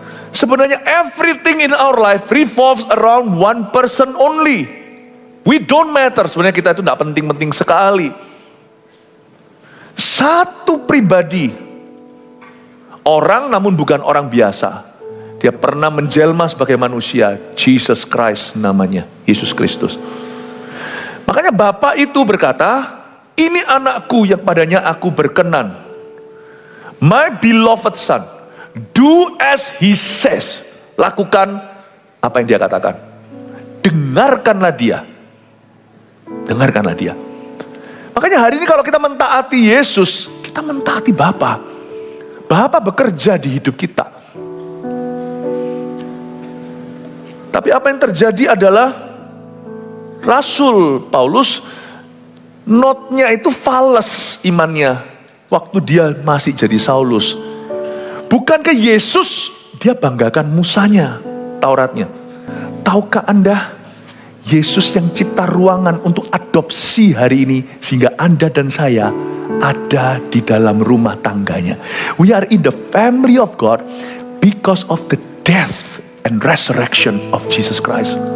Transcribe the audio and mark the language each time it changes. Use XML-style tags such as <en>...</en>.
<id>Sebenarnya</id> <en>everything in our life revolves around one person only. We don't matter.</en> <id>Sebenarnya kita itu tidak penting-penting sekali. Satu pribadi, orang namun bukan orang biasa. Dia pernah menjelma sebagai manusia. Jesus Christ namanya, Yesus Kristus. Makanya Bapa itu berkata, ini anakku yang padanya aku berkenan.</id> <en>My beloved son, do as he says.</en> <id>Lakukan apa yang dia katakan. Dengarkanlah dia. Dengarkanlah dia. Makanya hari ini kalau kita mentaati Yesus, kita mentaati Bapa. Bapa bekerja di hidup kita. Tapi apa yang terjadi adalah Rasul Paulus, notnya itu fals imannya waktu dia masih jadi Saulus. Bukankah Yesus dia banggakan Musanya, Tauratnya? Tahukah Anda, Yesus yang cipta ruangan untuk adopsi hari ini, sehingga Anda dan saya ada di dalam rumah tangganya.</id> <en>We are in the family of God because of the death and resurrection of Jesus Christ.</en>